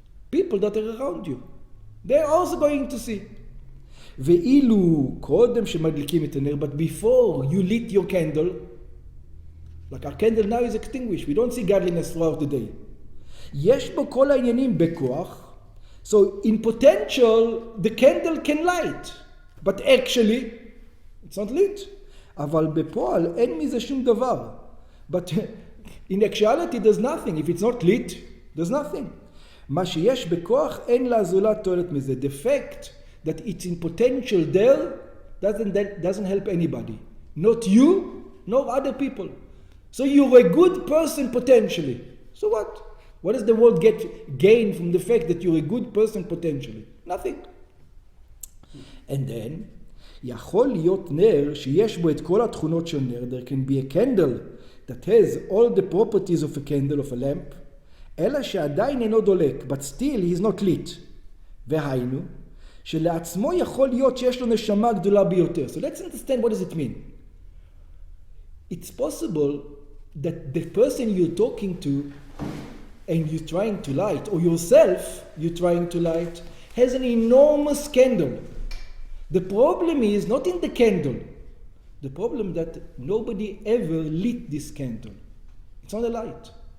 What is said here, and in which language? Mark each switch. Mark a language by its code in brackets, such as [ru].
[en] People that are around you. They're also going to see. [he] ואילו קודם שמדליקים את הנר, [en] but before you lit your candle, like our candle now is extinguished, we don't see godliness throughout the day. [he] יש בו כל העניינים בכוח, [en] so in potential the candle can light, but actually it's not lit. [he] אבל בפועל אין מזה שום דבר. [en] But in actuality there's nothing. If it's not lit, there's nothing. [he] מה שיש בכוח אין לזולת תועלת מזה. [en] The fact that it's in potential there doesn't help anybody. Not you, nor other people. So you're a good person potentially. So what? What does the world gain from the fact that you're a good person potentially? Nothing. And then, [he] יכול להיות נר שיש בו את כל התכונות של נר. [en] There can be a candle that has all the properties of a candle, of a lamp, [he] אלא שעדיין אינו דולק, [en] but still he is not lit. [he] והיינו, שלעצמו יכול להיות שיש לו נשמה גדולה ביותר. [en] So let's understand what does it mean. It's possible that the person you're talking to and you're trying to light, or yourself you're trying to light, has an enormous candle. The problem is not in the candle. The problem that nobody ever lit this candle. It's not a light.